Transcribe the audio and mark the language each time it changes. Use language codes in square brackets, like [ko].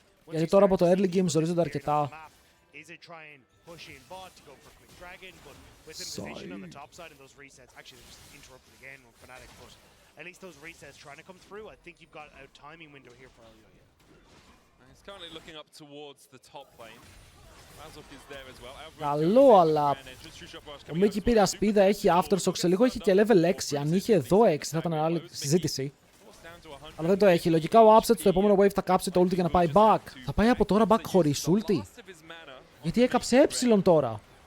[el] Γιατί τώρα από το early game ζορίζονται αρκετά. [en] Is it try and push in bot to go for quick dragon, but with the position on the top side and those resets, actually they're just interrupted again on Fnatic, but at least those resets trying to come through, I think you've got a timing window here for Elio. He's currently looking up towards the top lane. Razok is there as well. [el] Καλό, αλλά ο Μίκη πήρε ασπίδα, έχει aftershock, σε λίγο έχει και level 6. Αν είχε εδώ 6 θα ήταν άλλη συζήτηση. Αλλά δεν το έχει. Λογικά ο Upset στο επόμενο wave θα κάψει το ulti για να πάει back. Θα πάει από τώρα back χωρίς ulti. Γιατί έκαψε ε τώρα.